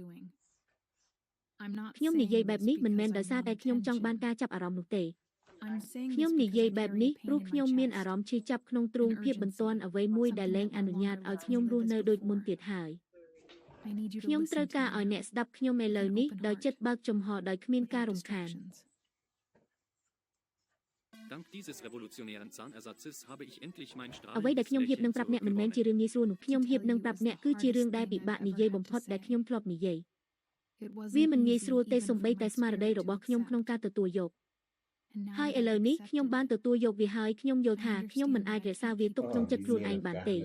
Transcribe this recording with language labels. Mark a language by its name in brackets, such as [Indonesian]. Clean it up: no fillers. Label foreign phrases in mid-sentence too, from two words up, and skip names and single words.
[Khmer] ខ្ញុំនិយាយបែបនេះមិនមែនដោយសារតែខ្ញុំចង់បានការចាប់អារម្មណ៍នោះទេខ្ញុំនិយាយបែបនេះព្រោះខ្ញុំមានអារម្មណ៍ឈឺចាប់ក្នុងទ្រូងភាពបន្ទាន់អ្វីមួយដែលលែងអនុញ្ញាតឲ្យខ្ញុំរស់នៅដូចមុនទៀតហើយខ្ញុំត្រូវការឲ្យអ្នកស្ដាប់ខ្ញុំឥឡូវនេះដោយចិត្តបើកចំហដោយគ្មានការរំខាន [German] Dank dieses revolutionären Zahnersatzes habe ich endlich mein [Khmer] អ្វីដែលខ្ញុំហៀបនឹងប្រាប់អ្នកមិនមែនជារឿងងាយស្រួលនោះខ្ញុំហៀបនឹងប្រាប់អ្នកគឺជារឿងដែលពិបាកនិយាយបំផុតដែលខ្ញុំធ្លាប់និយាយវាមិនងាយស្រួលទេសូម្បីតែស្មារតីរបស់ខ្ញុំក្នុងការទទួលយកហើយឥឡូវនេះខ្ញុំបានទទួលយកវាហើយខ្ញុំយល់ថាខ្ញុំមិនអាចរក្សាវាទុកក្នុងចិត្តខ្លួនឯងបានទេ